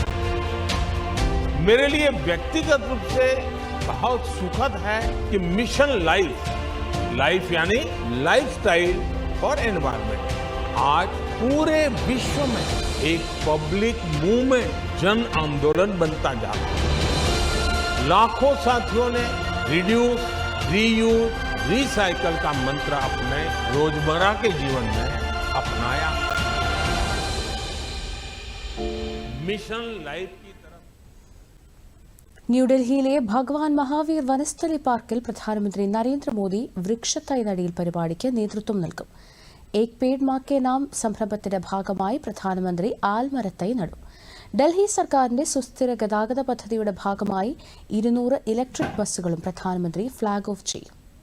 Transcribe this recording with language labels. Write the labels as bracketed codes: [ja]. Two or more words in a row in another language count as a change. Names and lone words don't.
[hi] मेरे लिए व्यक्तिगत रूप से बहुत सुखद है कि मिशन लाइफ यानी लाइफस्टाइल फॉर एनवायरनमेंट आज पूरे विश्व में एक [en] public movement, [hi] जन आंदोलन बनता जा रहा है. लाखों साथियों ने [en] reduce, reuse, recycle [hi] का मंत्र अपने रोजमर्रा के जीवन में अपनाया. मिशन लाइफ की तरफ. [ml] ന്യൂഡൽഹിയിലെ ഭഗവാൻ മഹാവീർ വനസ്ഥലി പാർക്കിൽ പ്രധാനമന്ത്രി നരേന്ദ്രമോദി വൃക്ഷത്തൈ നടീൽ പരിപാടിക്ക് നേതൃത്വം നൽകും. ഏക് പേഡ് മാ കെ നാം സംരംഭത്തിന്റെ ഭാഗമായി പ്രധാനമന്ത്രി ആൽമരത്തൈ നടും. ഡൽഹി സർക്കാരിന്റെ സുസ്ഥിര ഗതാഗത പദ്ധതിയുടെ ഭാഗമായി 200 ഇലക്ട്രിക് ബസ്സുകളും പ്രധാനമന്ത്രി [en] flag off [ml] ചെയ്യും.